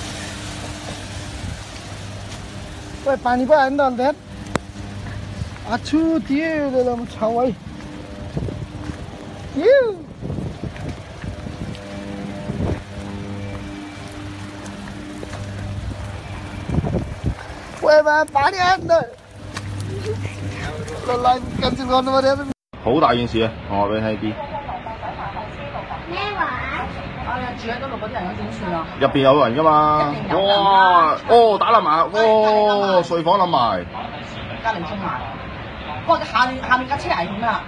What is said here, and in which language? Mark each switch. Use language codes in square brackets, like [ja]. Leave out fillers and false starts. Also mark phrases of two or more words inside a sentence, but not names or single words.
[ne] खोइ पानी पो आयो नि त अन्त यार आछु त्यो बेलामा छाउ है पानी आयो नि त लाइभ क्यान्सल गर्नु पर्यो [yue] 好大件事啊！我話俾你聽啲。咩話？住喺嗰度嗰啲人咁點算啊？入邊有人㗎嘛？哇！哦，打冧埋，哇！睡房冧埋。隔離中埋。哇！下面架車危險啊！